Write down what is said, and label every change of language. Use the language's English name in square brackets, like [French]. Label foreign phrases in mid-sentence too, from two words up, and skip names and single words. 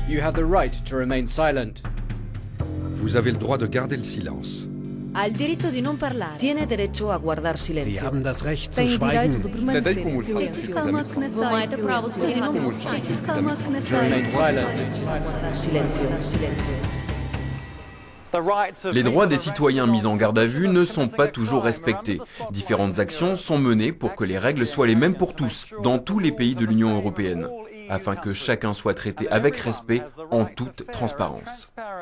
[French] Vous avez le droit de garder le silence. [Italian] Ha il diritto di non parlare. [Spanish] Tiene derecho a guardar silencio. [German] Sie haben das Recht zu schweigen. [French] Les droits des citoyens mis en garde à vue ne sont pas toujours respectés. Différentes actions sont menées pour que les règles soient les mêmes pour tous, dans tous les pays de l'Union européenne, afin que chacun soit traité avec respect en toute transparence.